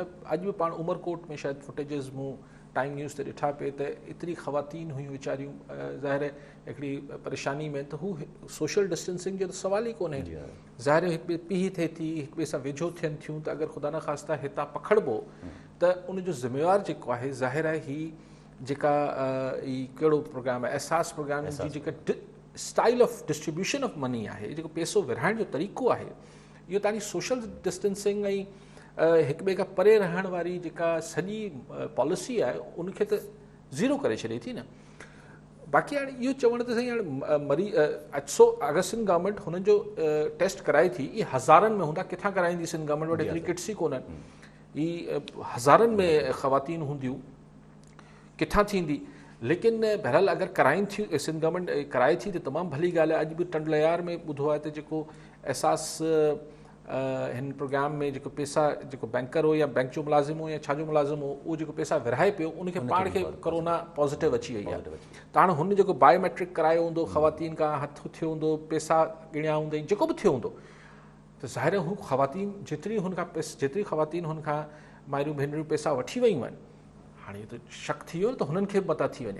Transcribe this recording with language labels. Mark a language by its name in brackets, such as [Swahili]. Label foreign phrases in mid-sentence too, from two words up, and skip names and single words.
[Sindhi] अॼु बि पाण उमरकोट में शायदि फुटेजिस मूं टाइम न्यूज़ ते ॾिठा पिए त एतिरी ख़वातीन हुयूं वीचारियूं ज़ाहिर हिकिड़ी परेशानी में, त हू [English] social distancing [Sindhi] जो त सवाल ई कोन्हे। ज़ाहिर हिकु ॿिए पीउ थिए थी, हिकु ॿिए सां वेझो थियनि थियूं, त अगरि ख़ुदा न ख़ास्ता हितां पखड़बो त उनजो ज़िम्मेवार जेको आहे ज़ाहिर आहे ही जेका कहिड़ो प्रोग्राम आहे, एहसास प्रोग्राम जी जेका [English] style of distribution of money [Sindhi] आहे, जेको पैसो विरहाइण जो तरीक़ो आहे, इहो तव्हांजी [English] social distancing [Sindhi] ऐं हिकु ॿिए खां परे रहण वारी जेका सॼी पॉलिसी आहे उनखे त ज़ीरो करे छॾे थी न। बाक़ी हाणे इहो चवण त साईं हाणे अगरि सिंध गवर्नमेंट हुननि जो टेस्ट कराए थी, इहे हज़ारनि में हूंदा, किथां कराईंदी सिंध गवर्नमेंट वटि एतिरी किट्स ई कोन्हनि, इहे हज़ारनि में ख़वातीन हूंदियूं, किथां थींदी। लेकिन बहरहाल अगरि कराइनि थियूं, सिंध गवर्नमेंट कराए थी त तमामु भली ॻाल्हि आहे। अॼु बि टंडलयार में ॿुधो आहे त जेको एहसास हिन प्रोग्राम में जेको पैसा जेको बैंकर हो या बैंक जो मुलाज़िम हो या छा जो मुलाज़िम हो, उहो जेको पैसा विरहाए पियो उनखे पाण खे [English] corona positive [Sindhi] अची वई आहे। त हाणे हुन जेको बायोमेट्रिक करायो हूंदो, ख़वातीन खां हथु थियो हूंदो, पैसा गिणिया हूंदई, जेको बि थियो हूंदो, त ज़ाहिर हू ख़वातीन जेतिरी ख़वातीन हुन खां माइरूं भेनरूं पैसा वठी वयूं आहिनि, हाणे इहो त शक थी वियो त हुननि खे बि मता थी वञे।